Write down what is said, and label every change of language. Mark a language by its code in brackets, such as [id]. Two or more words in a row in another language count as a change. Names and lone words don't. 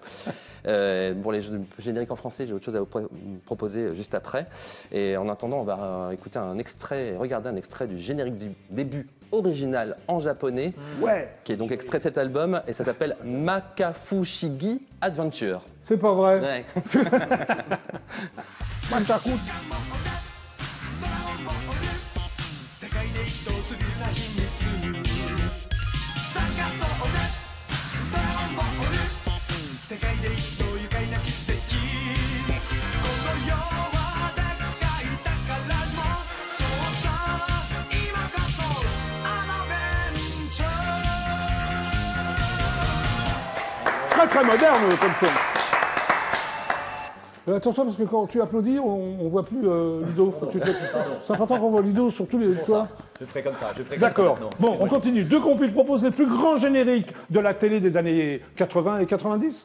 [fr] Pour les génériques en français, j'ai autre chose à vous proposer juste après. Et en attendant, on va écouter un extrait, regarder un extrait du générique du début original en japonais, Ouais. qui est donc extrait de cet album et ça s'appelle Makafushigi Adventure. C'est pas vrai. Ouais. Makaku. [ja] 世界で一等するな秘密探そうぜドラゴンボール世界で一等愉快な奇跡この世はでっかい宝島そうさ今こそアドベンチャー [fr] Très très moderne comme son. Attention parce que quand tu applaudis, on voit plus Ludo. C'est important qu'on voit Ludo sur tous les toits. Je ferai comme ça. Je ferai comme ça D'accord. maintenant. Bon, on continue. Deux compiles proposent les plus grands génériques de la télé des années 80 et 90.